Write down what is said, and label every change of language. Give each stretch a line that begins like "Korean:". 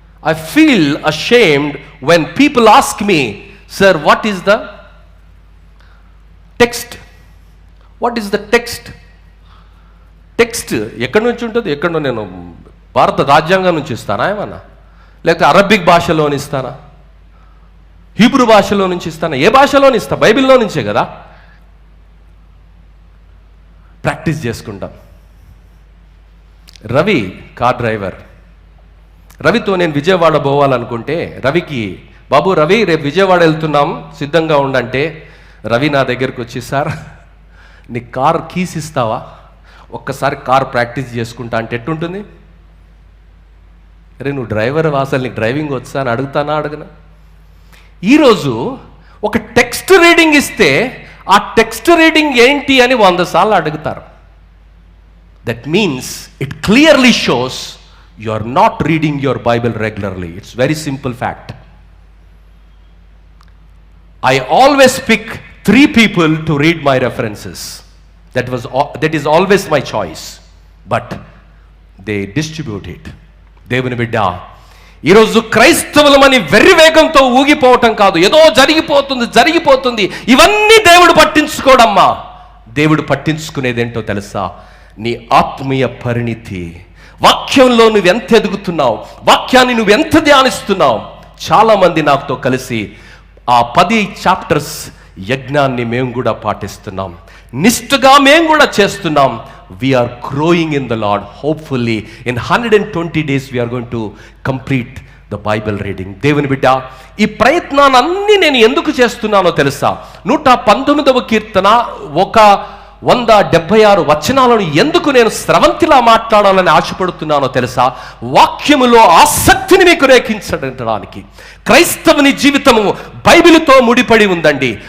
English: I feel ashamed when people ask me, sir, what is the text? What is the text?
Telugu: Text ఎక్కడి నుంచి ఉంటుంది? ఎక్కడో నేను భారత రాజ్యాంగం నుంచి ఇస్తానా ఏమన్నా, లేకపోతే అరబిక్ భాషలోని ఇస్తానా, హీబ్రూ భాషలో నుంచి ఇస్తానా? ఏ భాషలోని ఇస్తా? బైబిల్లో నుంచే కదా. ప్రాక్టీస్ చేసుకుంటాం. రవి కార్ డ్రైవర్, రవితో నేను విజయవాడ పోవాలనుకుంటే రవికి, బాబు రవి రేపు విజయవాడ వెళ్తున్నాం సిద్ధంగా ఉండంటే, రవి నా దగ్గరకు వచ్చి, సార్ నీ కార్ కీస్ ఇస్తావా, ఒక్కసారి కార్ ప్రాక్టీస్ చేసుకుంటా అంటే ఎట్టుంటుంది? అరే నువ్వు డ్రైవర్, అసలు నీకు డ్రైవింగ్ వచ్చా అని అడుగుతానా అడగనా? ఈరోజు ఒక టెక్స్ట్ రీడింగ్ ఇస్తే ఆ టెక్స్ట్ రీడింగ్ ఏంటి అని 100 సార్లు అడుగుతారు.
English: That means it clearly shows you are not reading your Bible regularly. It's very simple fact. I always pick 3 people to read my references. That is always my choice, but they distribute it.
Telugu: దేవుని బిడ్డ, ఈరోజు క్రైస్తవులమని వెర్రి వేగంతో ఊగిపోవటం కాదు, ఏదో జరిగిపోతుంది ఇవన్నీ దేవుడు పట్టించుకోడమ్మా. దేవుడు పట్టించుకునేదేంటో తెలుసా? నీ ఆత్మీయ పరిణితి, వాక్యంలో నువ్వెంత ఎదుగుతున్నావు, వాక్యాన్ని నువ్వెంత ధ్యానిస్తున్నావు. చాలామంది నాతో కలిసి ఆ 10 చాప్టర్స్ యజ్ఞాన్ని మేము కూడా పాటిస్తున్నాం, నిష్ఠగా మేము కూడా చేస్తున్నాం.
English: we are growing in the Lord. Hopefully in 120 days we are going to complete
Telugu: the Bible reading. దేవుని బిడ్డ, ఈ ప్రయత్నాన్ని నేను ఎందుకు చేస్తున్నానో తెలుసా? 119వ కీర్తన 176 వచనాలను ఎందుకు నేను స్రవంతిలా మాట్లాడాలని ఆశపడుతున్నానో తెలుసా? వాక్యములో ఆసక్తిని మీకు రేకించడానికి. క్రైస్తవుని జీవితము బైబిలుతో ముడిపడి ఉందండి.